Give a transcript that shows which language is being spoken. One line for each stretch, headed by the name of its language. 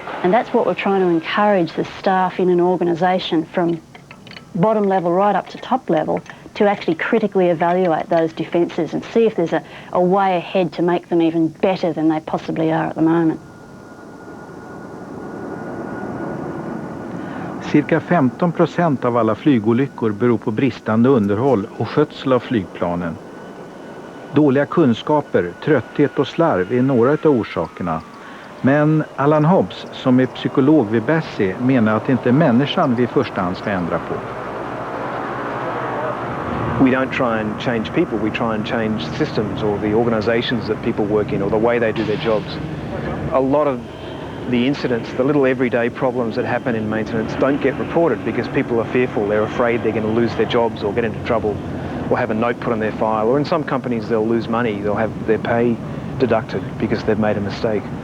English: And that's what we're trying to encourage the staff in an organisation from bottom level right up to top level to actually critically evaluate those defences and see if there's a way ahead to make them even better than they possibly are at the moment.
Swedish: Cirka 15% av alla flygolyckor beror på bristande underhåll och skötsel av flygplanen. Dåliga kunskaper, trötthet och slarv är några av orsakerna. Men Alan Hobbs, som är psykolog vid Bessie, menar att det inte är människan vi i första hand ska ändra på.
English: We don't try and change people, we try and change systems or the organisations that people work in or the way they do their jobs. A lot of the incidents, the little everyday problems that happen in maintenance don't get reported because people are fearful, they're afraid they're going to lose their jobs or get into trouble or have a note put on their file, or in some companies they'll lose money, they'll have their pay deducted because they've made a mistake.